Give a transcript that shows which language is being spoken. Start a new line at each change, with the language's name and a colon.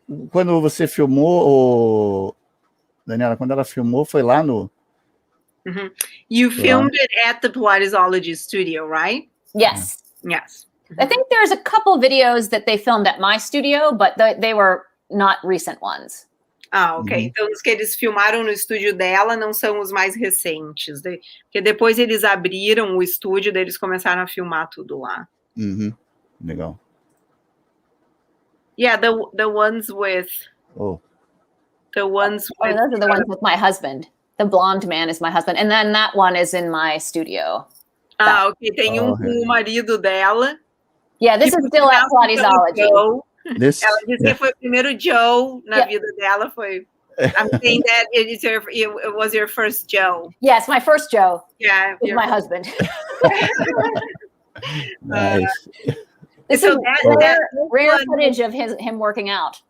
Portuguese: Quando você filmou, Daniela, quando ela filmou, foi lá no...
English: You filmed it at the Pilatesology studio, right? Yes. Yes. I think there's a couple videos that they filmed at my studio, but they were not recent ones. Ah, ok.
Portuguese: Então, os que eles filmaram no estúdio dela não são os mais recentes. Porque depois eles abriram o estúdio, daí eles começaram a filmar tudo lá. Legal.
English: Yeah, the ones with... The ones with... those are the ones with my husband. The blonde man is my husband. And then that one is in my studio.
Portuguese: Ah, ok. Tem com o marido dela.
English: Yeah, this is still at Pilatesology.
Portuguese: Ela disse que foi o primeiro Joe na vida dela.
English: I'm saying that it was your first Joe. Yes, my first Joe. Yeah. With my husband. Nice. This is rare footage of him working out.